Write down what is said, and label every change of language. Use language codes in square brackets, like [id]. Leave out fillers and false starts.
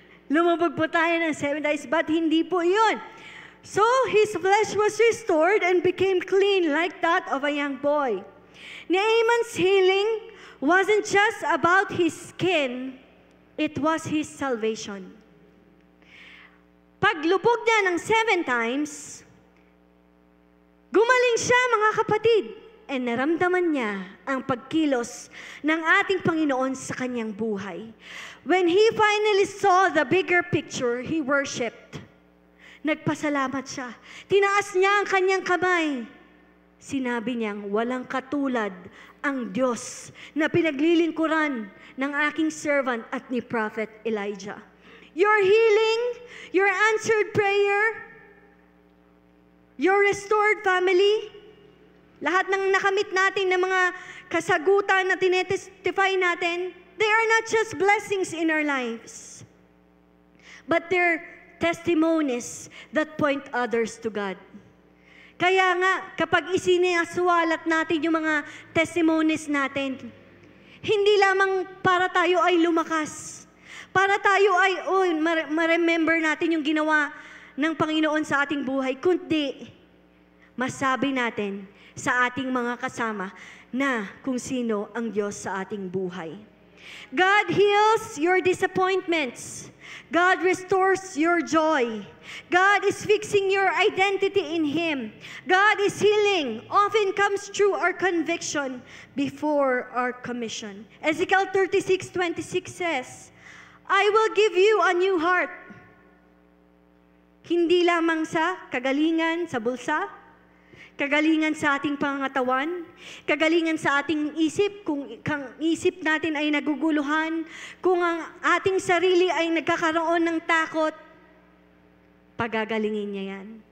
[tl] Lumubog po tayo ng 7 days, but hindi po yun. [en] So, his flesh was restored and became clean like that of a young boy. Naaman's healing wasn't just about his skin, it was his salvation. [tl] Paglubog niya ng 7 times, gumaling siya, mga kapatid. And naramdaman niya ang pagkilos ng ating Panginoon sa kanyang buhay. [en] When he finally saw the bigger picture, he worshipped. [tl] Nagpasalamat siya. Tinaas niya ang kanyang kamay sinabi niyang walang katulad ang Diyos na pinaglilingkuran ng aking servant at ni Prophet Elijah. [en] Your healing, your answered prayer, your restored family, [tl] lahat ng nakamit natin ng mga kasagutan na tinetestify natin, [en] they are not just blessings in our lives, but they're testimonies that point others to God. [tl] Kaya nga, kapag isinasuwalat natin yung mga testimonies natin, hindi lamang para tayo ay lumakas, para tayo ay, ma-remember natin yung ginawa ng Panginoon sa ating buhay, kundi masabi natin sa ating mga kasama na kung sino ang Diyos sa ating buhay. [en] God heals your disappointments. God restores your joy. God is fixing your identity in Him. God is healing. Often comes through our conviction before our commission. Ezekiel 36:26 says, I will give you a new heart. [tl] Hindi lamang sa kagalingan sa bulsa, kagalingan sa ating pangatawan, kagalingan sa ating isip, kung ang isip natin ay naguguluhan, kung ang ating sarili ay nagkakaroon ng takot, pagagalingin niya yan.